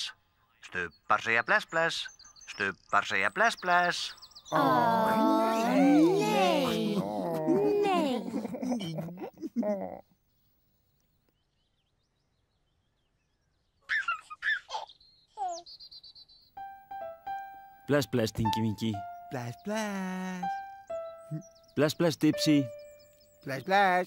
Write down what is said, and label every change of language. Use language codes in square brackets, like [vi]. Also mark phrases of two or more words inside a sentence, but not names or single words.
[is] Stubbar segja bless bless. Stubbar segja bless bless. Nei. Nei. Bless, bless, Tinky Winky. Bless, bless. Bless, bless, Dipsy. Bless, bless.